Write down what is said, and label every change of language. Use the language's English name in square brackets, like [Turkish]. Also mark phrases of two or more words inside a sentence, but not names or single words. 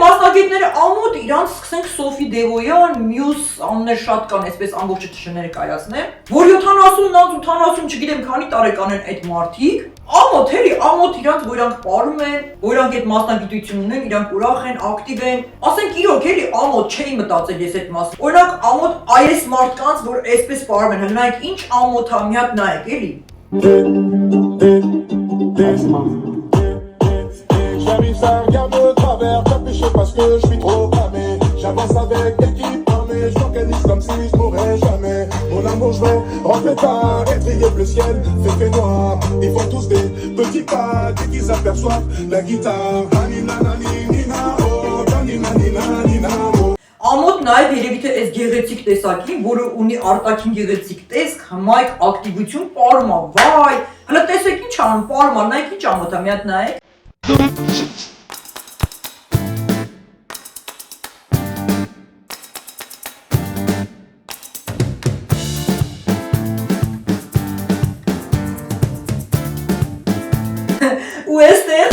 [Armenian] մասնագետները ամոթ իրանց սկսենք Սոֆի Դևոյան, մյուս անուններ շատ կան, այսպես ամբողջը չներկայացնեմ, որ 70-ից 80, չգիտեմ քանի տարեկան են այդ մարդիկ, ամոթ էլի, ամոթ իրանց որ իրանք ապրում են, որ իրանք այդ մասնագիտություն ունեն, իրանք ուրախ են, ակտիվ են, ասենք իրոք էլի ամոթ չէի մտածել ես այդ մասին։ Օրինակ ամոթ այս մարդկանց, որ այսպես ապրում են, հնայեք ինչ ամոթ է, մի հատ նայեք էլի։ [French] J'arrive, ça regarde de travers, capuché parce que je suis trop cramé. J'avance avec l'équipe armée, je m'organise comme si je mourrais jamais. Mon amour, je vais rentrer tard et briller le ciel, fait noir. Ils font tous des petits pas dès qu'ils aperçoivent la guitare. Nanina, nanina, oh, nanina, nanina, oh. [Armenian] Ամոթ նաև երևի թե այս գեղեցիկ տեսակին, որը ունի արտաքին գեղեցիկ տեսք, հմայք, ակտիվություն, պարում է, վայ, հələ տեսեք ինչ անում, պարում է, նայեք ինչ ամոթ է, մի հատ նայեք։ Ու էստեղ